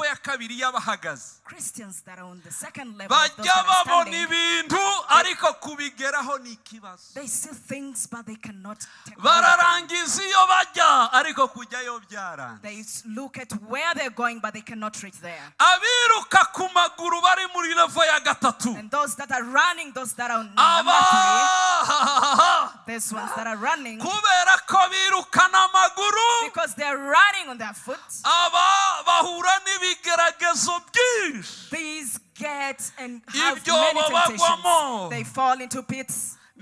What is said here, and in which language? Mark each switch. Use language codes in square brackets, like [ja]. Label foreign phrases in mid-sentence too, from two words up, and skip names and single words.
[en] Christians that are on the second level of those that are standing, [rw] kubigeraho ni ikibazo. [en] They see things but they cannot take [rw] bararangiza iyo bajya ariko kujyayo byaranze. [en] They look at where they're going but they cannot reach there. [rw] Abiruka ku maguru bari muri level ya gatatu. [en] And those that are running, those that are number 3, these ones that are running, [rw] kubera ko birukana amaguru, [en] because they're running on their foot, [rw] bahura n'ibigeragezo byinshi. [en] These get and have many temptations. They fall into pits.